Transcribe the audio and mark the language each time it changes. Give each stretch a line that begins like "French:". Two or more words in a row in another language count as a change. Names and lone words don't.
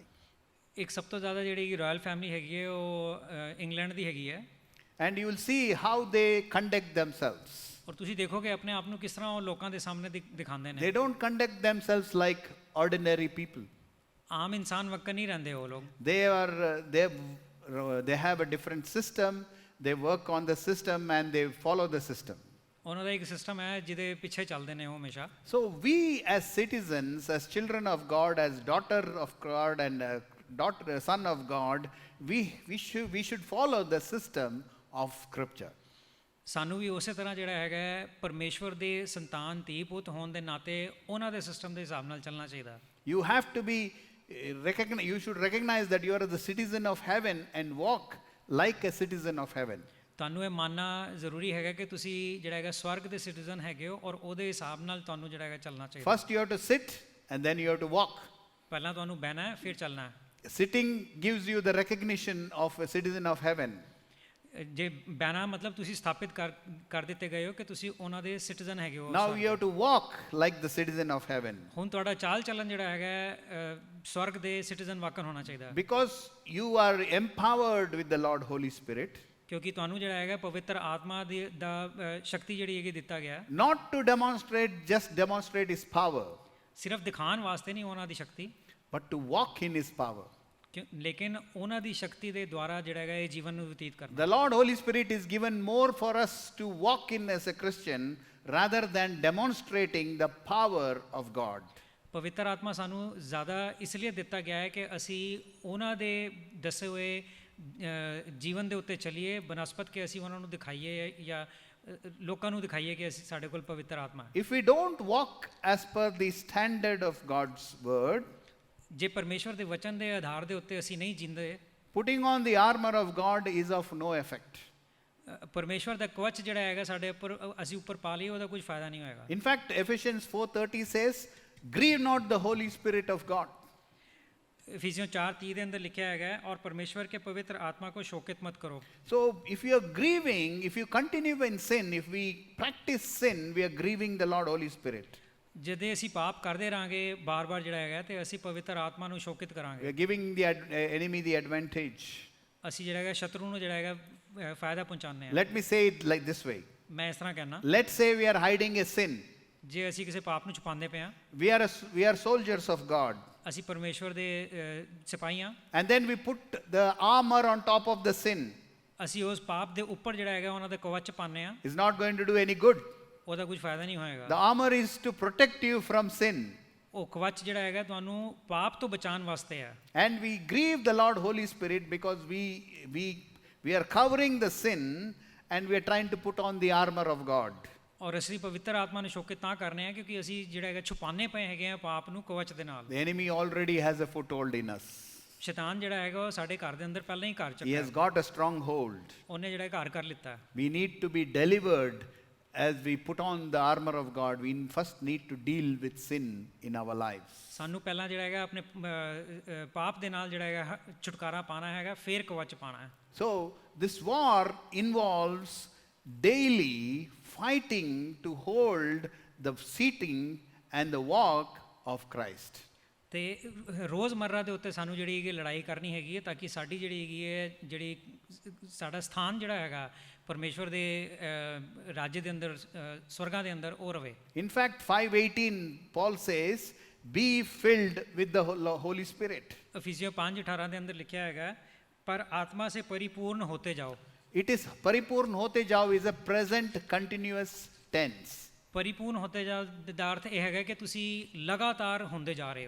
Punjabi: ਇੱਕ ਸਭ ਤੋਂ ਜ਼ਿਆਦਾ ਜਿਹੜੀ ਰਾਇਲ ਫੈਮਿਲੀ ਹੈਗੀ ਹੈ ਉਹ ਇੰਗਲੈਂਡ ਦੀ ਹੈਗੀ ਹੈ।
English: And you will see how they conduct themselves.
Punjabi: ਔਰ ਤੁਸੀਂ ਦੇਖੋਗੇ ਆਪਣੇ ਆਪ ਨੂੰ ਕਿਸ ਤਰ੍ਹਾਂ ਉਹ ਲੋਕਾਂ ਦੇ ਸਾਹਮਣੇ ਦਿਖਾਉਂਦੇ ਨੇ।
English: They don't conduct themselves like ordinary people.
Punjabi: ਆਮ ਇਨਸਾਨ ਵਕਨ ਨਹੀਂ ਰਹਿੰਦੇ ਉਹ ਲੋਕ।
English: They have a different system. They work on the system and they follow the system.
Punjabi: ਉਹਨਾਂ ਦਾ ਇੱਕ ਸਿਸਟਮ ਹੈ ਜਿਹਦੇ ਪਿੱਛੇ ਚੱਲਦੇ ਨੇ ਉਹ ਹਮੇਸ਼ਾ।
English: So we as citizens, as children of God, as daughter of God and son of God, we should follow the system of Scripture.
Punjabi: ਸਾਨੂੰ ਵੀ ਉਸੇ ਤਰ੍ਹਾਂ ਜਿਹੜਾ ਹੈਗਾ ਹੈ, ਪਰਮੇਸ਼ਵਰ ਦੇ ਸੰਤਾਨ ਧੀ ਪੁੱਤ ਹੋਣ ਦੇ ਨਾਤੇ ਉਹਨਾਂ ਦੇ ਸਿਸਟਮ ਦੇ ਹਿਸਾਬ ਨਾਲ ਚੱਲਣਾ ਚਾਹੀਦਾ।
English: You have to be you should recognize that you are the citizen of heaven and walk like a citizen of heaven.
Punjabi: ਤੁਹਾਨੂੰ ਇਹ ਮੰਨਣਾ ਜ਼ਰੂਰੀ ਹੈਗਾ ਕਿ ਤੁਸੀਂ ਜਿਹੜਾ ਹੈਗਾ ਸਵਰਗ ਦੇ ਸਿਟੀਜ਼ਨ ਹੈਗੇ ਹੋ ਔਰ ਉਹਦੇ ਹਿਸਾਬ ਨਾਲ ਤੁਹਾਨੂੰ ਜਿਹੜਾ ਹੈਗਾ ਚੱਲਣਾ ਚਾਹੀਦਾ।
English: First you have to sit and then you have to walk.
Punjabi: ਪਹਿਲਾਂ ਤੁਹਾਨੂੰ ਬਹਿਣਾ ਹੈ ਫਿਰ ਚੱਲਣਾ ਹੈ।
English: Sitting gives you the recognition of a citizen of heaven.
Punjabi: ਜੇ ਬਹਿਣਾ ਮਤਲਬ ਤੁਸੀਂ ਸਥਾਪਿਤ ਕਰ ਦਿੱਤੇ ਗਏ ਹੋ ਕਿ ਤੁਸੀਂ ਉਹਨਾਂ ਦੇ ਸਿਟੀਜ਼ਨ ਹੈਗੇ ਹੋ।
English: Now you have to walk like the citizen of heaven.
Punjabi: ਹੁਣ ਤੁਹਾਡਾ ਚਾਲ ਚੱਲਣ ਜਿਹੜਾ ਹੈਗਾ ਸਵਰਗ ਦੇ ਸਿਟੀਜ਼ਨ ਵਾਕਨ ਹੋਣਾ ਚਾਹੀਦਾ।
English: Because you are empowered with the Lord Holy Spirit.
Punjabi: ਕਿਉਂਕਿ ਤੁਹਾਨੂੰ ਜਿਹੜਾ ਹੈਗਾ ਪਵਿੱਤਰ ਆਤਮਾ ਦਾ ਸ਼ਕਤੀ ਜਿਹੜੀ ਹੈਗੀ ਦਿੱਤਾ ਗਿਆ।
English: Not to just demonstrate his power,
Punjabi: ਸਿਰਫ ਦਿਖਾਉਣ ਵਾਸਤੇ ਨਹੀਂ ਉਹਨਾਂ ਦੀ ਸ਼ਕਤੀ,
English: but to walk in his power.
Punjabi: ਲੇਕਿਨ ਉਹਨਾਂ ਦੀ ਸ਼ਕਤੀ ਦੇ ਦੁਆਰਾ ਜਿਹੜਾ ਹੈਗਾ ਇਹ ਜੀਵਨ ਨੂੰ ਬਤੀਤ ਕਰਨਾ।
English: The Lord Holy Spirit is given more for us to walk in as a Christian rather than demonstrating the power of God.
Punjabi: ਪਵਿੱਤਰ ਆਤਮਾ ਸਾਨੂੰ ਜ਼ਿਆਦਾ ਇਸ ਲਈ ਦਿੱਤਾ ਗਿਆ ਹੈ ਕਿ ਅਸੀਂ ਉਹਨਾਂ ਦੇ ਦੱਸੇ ਹੋਏ ਜੀਵਨ ਦੇ ਉੱਤੇ ਚੱਲੀਏ ਬਨਸਪਤ ਕਿ ਅਸੀਂ ਉਹਨਾਂ ਨੂੰ ਦਿਖਾਈਏ ਜਾਂ ਲੋਕਾਂ ਨੂੰ ਦਿਖਾਈਏ ਕਿ ਅਸੀਂ ਸਾਡੇ ਕੋਲ ਪਵਿੱਤਰ ਆਤਮਾ ਹੈ।
English: If we don't walk as per the standard of God's word,
Punjabi: ਜੇ ਪਰਮੇਸ਼ਵਰ ਦੇ ਵਚਨ ਦੇ ਆਧਾਰ ਦੇ ਉੱਤੇ ਅਸੀਂ ਨਹੀਂ ਜਿੰਦੇ,
English: putting on the armor of God is of no effect.
Punjabi: ਪਰਮੇਸ਼ਵਰ ਦਾ ਕਵਚ ਜਿਹੜਾ ਹੈਗਾ ਸਾਡੇ ਉੱਪਰ ਅਸੀਂ ਉੱਪਰ ਪਾ ਲਈਏ ਉਹਦਾ ਕੁਝ ਫਾਇਦਾ ਨਹੀਂ ਹੋਏਗਾ।
English: In fact, Ephesians 4:30 says, grieve not the Holy Spirit of God.
Hindi: ਇਫੀਸੀਓਂ 4:30
Punjabi: ਦੇ ਅੰਦਰ ਲਿਖਿਆ ਹੈਗਾ
Hindi: और परमेश्वर के पवित्र आत्मा को शोकित मत करो।
English: So if you are grieving, if you continue in sin, if we practice sin, we are grieving the Lord Holy Spirit.
Punjabi: ਜਦੋਂ ਅਸੀਂ ਪਾਪ ਕਰਦੇ ਰਾਂਗੇ ਬਾਰ-ਬਾਰ ਜਿਹੜਾ ਹੈਗਾ ਤੇ ਅਸੀਂ ਪਵਿੱਤਰ ਆਤਮਾ ਨੂੰ ਸ਼ੋਕਿਤ
English: We
Punjabi: ਕਰਾਂਗੇ।
English: are giving the enemy the advantage.
Punjabi: ਅਸੀਂ ਜਿਹੜਾ ਹੈਗਾ ਸ਼ਤਰੂ ਨੂੰ ਜਿਹੜਾ ਹੈਗਾ ਫਾਇਦਾ ਪਹੁੰਚਾਉਂਦੇ ਹਾਂ।
English: Let me say it like this way.
Punjabi: ਮੈਂ ਇਸ ਤਰ੍ਹਾਂ ਕਹਿਣਾ,
English: Let's say we are hiding a sin.
Punjabi: ਜੇ ਅਸੀਂ ਕਿਸੇ ਪਾਪ ਨੂੰ ਛੁਪਾਉਂਦੇ ਪਏ ਹਾਂ,
English: We are soldiers of God.
Punjabi: ਅਸੀਂ ਪਰਮੇਸ਼ਵਰ ਦੇ ਸਿਪਾਹੀ ਹਾਂ।
English: And then we put the armor on top of the sin.
Punjabi: ਅਸੀਂ ਉਸ ਪਾਪ ਦੇ ਉੱਪਰ ਜਿਹੜਾ ਹੈਗਾ ਉਹਨਾਂ ਦੇ ਕਵਚ ਪਾਉਂਦੇ ਹਾਂ,
English: It's not going to do any good.
Punjabi: ਉਹਦਾ ਕੁਝ ਫਾਇਦਾ ਨਹੀਂ
English: The
Punjabi: ਹੋਏਗਾ।
English: armor is to protect you from sin.
Punjabi: ਉਹ ਕਵਚ ਜਿਹੜਾ ਹੈਗਾ ਤੁਹਾਨੂੰ ਪਾਪ ਤੋਂ ਬਚਾਉਣ ਵਾਸਤੇ ਹੈ।
English: And we grieve the Lord Holy Spirit because we are covering the sin and we are trying to put on the armor of God.
Punjabi: ਔਰ ਅਸੀਂ ਪਵਿੱਤਰ ਆਤਮਾ ਨੂੰ ਸ਼ੋਕਿਤ ਤਾਂ ਕਰਨੇ ਆ ਕਿਉਂਕਿ ਅਸੀਂ ਜਿਹੜਾ ਹੈਗਾ ਛੁਪਾਉਂਦੇ ਪਏ ਹੈਗੇ ਆ ਪਾਪ ਨੂੰ ਕਵਚ ਦੇ ਨਾਲ।
English: The enemy already has a foothold in us.
Punjabi: ਸ਼ੈਤਾਨ ਜਿਹੜਾ ਹੈਗਾ ਉਹ ਸਾਡੇ ਘਰ ਦੇ ਅੰਦਰ ਪਹਿਲਾਂ ਹੀ ਘਰ
English: He
Punjabi: ਚੱਕਿਆ,
English: has got a stronghold.
Punjabi: ਉਹਨੇ ਜਿਹੜਾ ਘਰ ਕਰ ਲਿੱਤਾ ਹੈ।
English: We need to be delivered as we put on the armor of God. We first need to deal with sin in our lives.
Punjabi: ਸਾਨੂੰ ਪਹਿਲਾਂ ਜਿਹੜਾ ਹੈਗਾ ਆਪਣੇ ਪਾਪ ਦੇ ਨਾਲ ਜਿਹੜਾ ਹੈਗਾ ਛੁਟਕਾਰਾ ਪਾਣਾ ਹੈਗਾ, ਫਿਰ ਕਵਚ ਪਾਣਾ ਹੈ।
English: So this war involves daily fighting to hold the seating and the walk of Christ.
Punjabi: ਤੇ ਰੋਜ਼ਮਰਰਾ ਦੇ ਉੱਤੇ ਸਾਨੂੰ ਜਿਹੜੀ ਹੈਗੀ ਲੜਾਈ ਕਰਨੀ ਹੈਗੀ ਹੈ ਤਾਂ ਕਿ ਸਾਡੀ ਜਿਹੜੀ ਹੈਗੀ ਹੈ ਜਿਹੜੀ ਸਾਡਾ ਸਥਾਨ ਜਿਹੜਾ ਹੈਗਾ ਪਰਮੇਸ਼ਵਰ ਦੇ ਰਾਜ ਦੇ ਅੰਦਰ ਸਵਰਗਾਂ ਦੇ ਅੰਦਰ ਉਹ ਰਵੇ।
English: In fact, 5:18 Paul says, be filled with the Holy Spirit.
Punjabi: ਇਫੀਸੀਓਂ 5:18 ਦੇ ਅੰਦਰ ਲਿਖਿਆ ਹੈਗਾ ਪਰ
Hindi: आत्मा से परिपूर्ण होते जाओ।
English: It is
Hindi: परिपूर्ण होते जाओ
English: is a present continuous tense.
Hindi: परिपूर्ण होते जाओ
Punjabi: ਦਾ ਅਰਥ ਇਹ ਹੈਗਾ ਕਿ ਤੁਸੀਂ ਲਗਾਤਾਰ ਹੁੰਦੇ ਜਾ ਰਹੇ ਹੋ।